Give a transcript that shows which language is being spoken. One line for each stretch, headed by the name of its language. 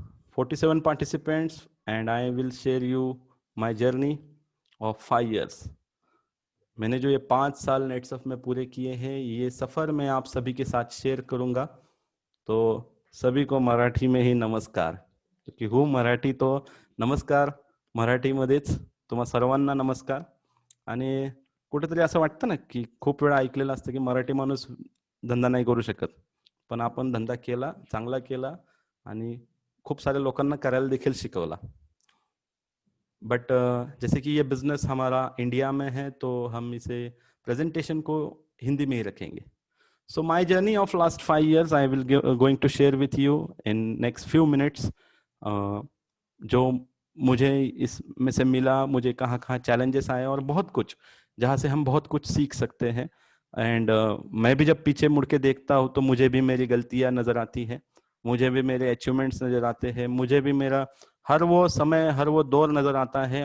English: 47 participants, and I will share you my journey of 5 years.
Hindi: मैंने जो ये 5 साल नेट्सअप में पूरे किए हैं, ये सफ़र मैं आप सभी के साथ शेयर करूंगा. तो सभी को मराठी में ही
Marathi: नमस्कार.
Hindi: क्योंकि हूँ मराठी, तो
Marathi: नमस्कार मराठीमध्येच तुम्हा सर्वांना नमस्कार. आणि कुठेतरी असं वाटतं ना की खूप वेळा ऐकलेलं असतं की मराठी माणूस धंदा नाही करू शकत, पण आपण धंदा केला, चांगला केला आणि खूप सारे लोकांना करायला देखील शिकवला.
Hindi: बट जैसे कि ये बिजनेस हमारा इंडिया में है, तो हम इसे प्रेजेंटेशन को हिंदी में ही रखेंगे.
English: So my journey of last 5 years, I will going to share with you in next few minutes.
Hindi: जो मुझे इसमें से मिला, मुझे कहाँ कहाँ चैलेंजेस आए और बहुत कुछ जहाँ से हम बहुत कुछ सीख सकते हैं. एंड मैं भी जब पीछे मुड़ के देखता हूँ तो मुझे भी मेरी गलतियाँ नज़र आती हैं, मुझे भी मेरे अचीवमेंट्स नज़र आते हैं, मुझे भी मेरा हर वो समय, हर वो दौर नज़र आता है.